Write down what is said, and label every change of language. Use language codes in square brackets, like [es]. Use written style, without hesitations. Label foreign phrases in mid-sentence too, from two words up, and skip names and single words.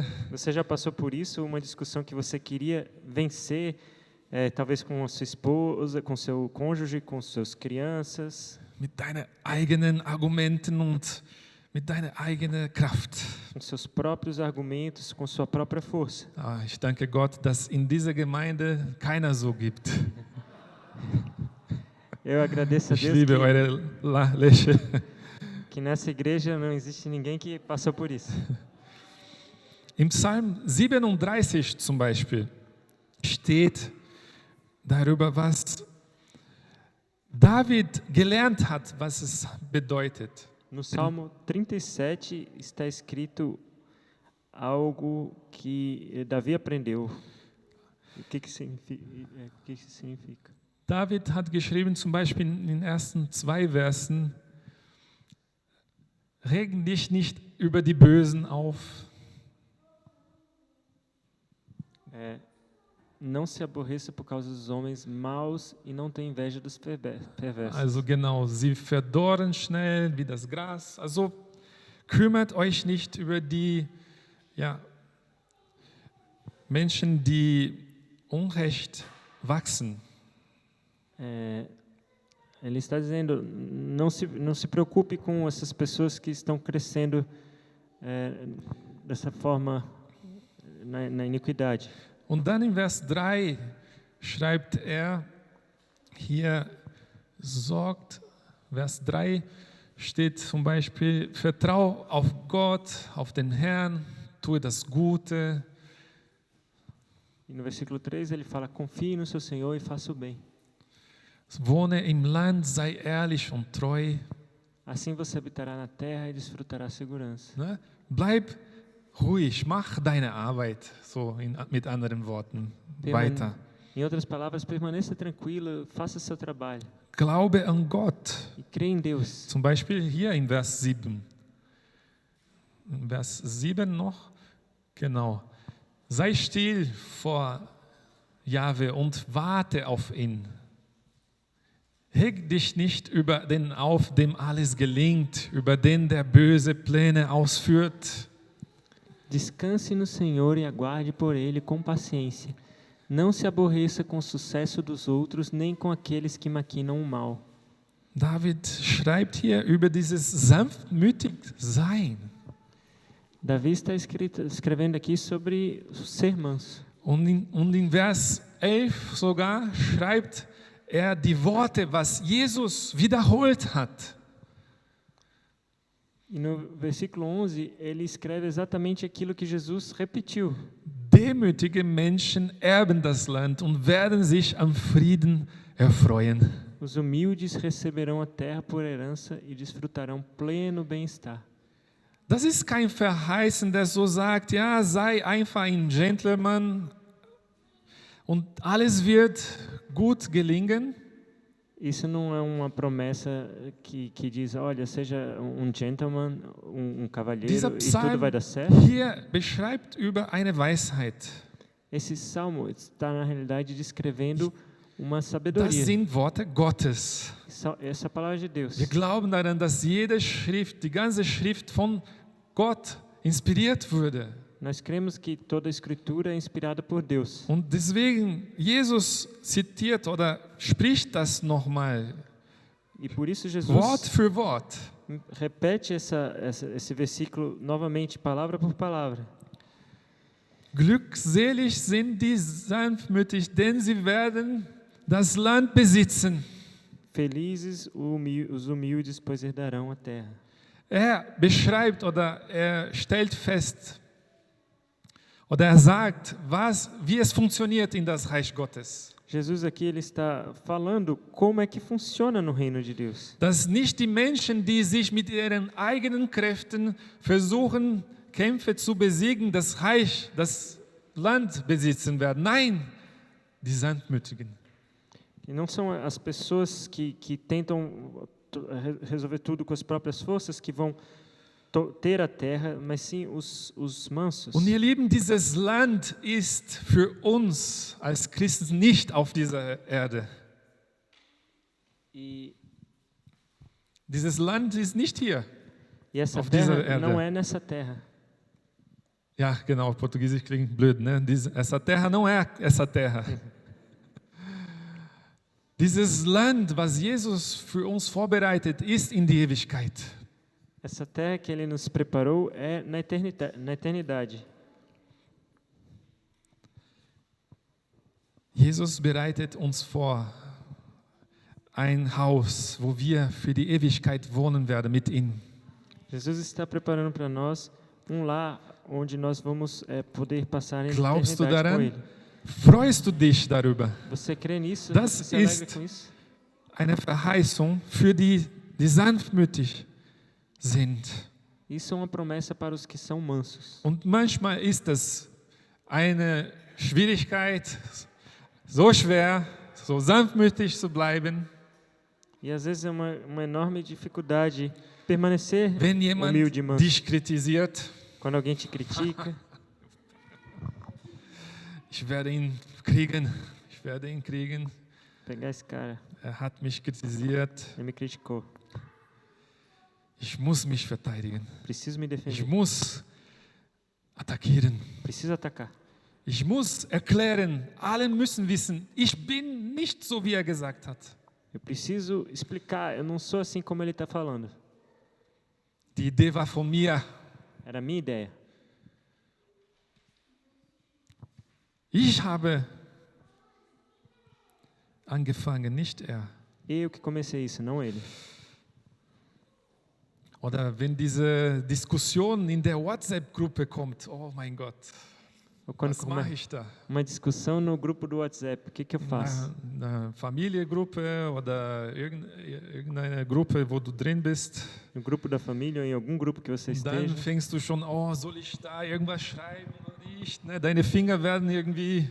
[pt] Você já passou por isso, uma discussão que você queria vencer, talvez com a sua esposa, com seu cônjuge, com suas crianças, [de] Mit deinen eigenen Argumenten und mit deiner eigenen Kraft. [pt] com seus próprios argumentos, com sua própria força. [de] Ich danke Gott, dass in dieser Gemeinde keiner so gibt. [pt] Eu agradeço a [de] Ich [pt] Deus [de] liebe eure Lächeln. [pt] que nessa igreja não existe ninguém que passou por isso. [de] Im Psalm 37 zum Beispiel steht darüber, was David gelernt hat, was es bedeutet. [pt] No Salmo 37 está escrito algo que Davi aprendeu. O que significa? [de] David hat geschrieben, zum Beispiel in den ersten 2 Versen, reg dich nicht über die Bösen auf. [pt] Não se aborreça por causa dos homens maus e não tenha inveja dos perversos. [de] Also genau, sie verdorren schnell wie das Gras. Also kümmert euch nicht über die Menschen, die Unrecht wachsen. [pt] Ele está dizendo, não se preocupe com essas pessoas que estão crescendo dessa forma na iniquidade. [de] Und dann in Vers 3 schreibt er hier, Vers 3, steht zum Beispiel, vertrau auf Gott, auf den Herrn, tue das Gute. [pt] E no versículo 3 ele fala: confie no seu Senhor e faça o bem. [de] Wohne im Land, sei ehrlich und treu. [pt] Assim você habitará na terra e desfrutará a segurança. [de] Ne? Bleib ruhig, mach deine Arbeit, so mit anderen Worten, weiter. [pt] Em outras palavras, permaneça tranquilo, faça seu trabalho. [de] Glaube an Gott. [pt] E crê em Deus. [de] Zum Beispiel hier in Vers 7. In Vers 7 noch, genau. Sei still vor Jahwe und warte auf ihn. Reg dich nicht über den auf, dem alles gelingt, über den, der böse Pläne ausführt. [pt] Descanse no Senhor e aguarde por Ele com paciência. Não se aborreça com o sucesso dos outros, nem com aqueles que maquinam o mal. [de] David schreibt hier über dieses sanftmütig Sein. [pt] Davi está escrevendo aqui sobre ser manso. [de] Und in Vers 11 sogar schreibt er die Worte, was Jesus wiederholt hat. [pt] E no versículo 11, ele escreve exatamente aquilo que Jesus repetiu. [de] Demütige Menschen erben das Land und werden sich am Frieden erfreuen. [pt] Os humildes receberão a terra por herança e desfrutarão pleno bem-estar. [de] Das ist kein Verheißen, der so sagt, ja, sei einfach ein Gentleman und alles wird gut gelingen. [pt] Isso não é uma promessa que diz, olha, seja um gentleman, cavalheiro, [de] Dieser [pt] e tudo [de] Psalm [pt] vai dar certo. [de] hier beschreibt über eine Weisheit. [pt] Esse salmo está, na realidade, descrevendo uma [de] Das [pt] sabedoria. [de] sind Worte Gottes. [pt] Essa palavra de Deus. [de] Wir glauben daran, dass jede Schrift, die ganze Schrift von Gott inspiriert wurde. [pt] Nós cremos que toda a Escritura é inspirada por Deus. [de] Und deswegen, Jesus zitiert oder spricht das nochmal, [pt] E por isso Jesus [de] Wort für Wort. [pt] repete esse versículo novamente, palavra por palavra. [de] Glückselig sind die sanftmütig, denn sie werden das Land besitzen. [pt] Felizes os humildes, pois herdarão a terra. [de] Er beschreibt oder er stellt fest oder er sagt, wie es funktioniert in das Reich Gottes. [pt] Jesus aqui ele está falando como é que funciona no reino de Deus. [de] Dass nicht die Menschen, die sich mit ihren eigenen Kräften versuchen, Kämpfe zu besiegen, das Reich, das Land besitzen werden. Nein, die Sanftmütigen. [pt] E não são as pessoas que tentam resolver tudo com as próprias forças que vão ter a terra, mas sim os mansos. [de] Und ihr Lieben, dieses Land ist für uns als Christen nicht auf dieser Erde. [pt] E [de] Dieses Land ist nicht hier. [pt] essa [de] Auf dieser [pt] terra [de] Erde. [pt] não é nessa terra. [de] Ja, genau, Portugiesisch klingt blöd, ne? [pt] Essa terra não é essa terra. [de] Dieses Land, was Jesus für uns vorbereitet, ist in die Ewigkeit. [pt] Essa terra que ele nos preparou é na eternidade. [de] Jesus bereitet uns vor ein Haus, wo wir für die Ewigkeit wohnen werden mit ihm. [pt] Jesus está preparando para nós lar onde nós vamos poder passar a [de] Glaubst du [pt] eternidade com [de] daran? [pt] ele. [de] Freust du dich darüber? [pt] Você crê nisso? [de] Das [pt] Você se alegra [de] ist- [pt] com isso? [de] Eine Verheißung für die sanftmütig sind. [pt] Isso é uma promessa para os que são mansos. [de] Und manchmal ist es eine Schwierigkeit, so schwer, so sanftmütig zu bleiben, [pt] E às vezes é uma enorme dificuldade permanecer [de] wenn jemand [pt] humilde e manso. [de] dich kritisiert. [pt] Quando alguém te critica, [de] Ich werde ihn kriegen, ich werde ihn kriegen. [pt] pegar esse cara, [de] Er hat mich kritisiert. [pt] ele me criticou. [de] Ich muss mich verteidigen. [pt] Preciso me [de] Ich [pt] defender. [de] muss attackieren. [pt] Preciso atacar. [de] Ich muss erklären, alle müssen wissen, ich bin nicht so, wie er gesagt hat. [pt] Eu preciso explicar. Eu não sou assim como ele está falando. [de] Die Idee war von mir. [pt] Era a minha ideia. [de] Ich habe angefangen, nicht er. [pt] Eu que comecei isso, não ele. [de] Oder wenn diese Diskussion in der WhatsApp-Gruppe kommt, oh mein Gott, [pt] Ou quando [de] was mache ich da? [pt] uma discussão no grupo do WhatsApp, o que eu faço? [de] Eine Familiengruppe oder irgendeine Gruppe, wo du drin bist. [pt] No grupo da família ou em algum grupo que você [de] Und dann [pt] esteja. [de] fängst du schon, oh, soll ich da irgendwas schreiben oder nicht? Ne? Deine Finger werden irgendwie,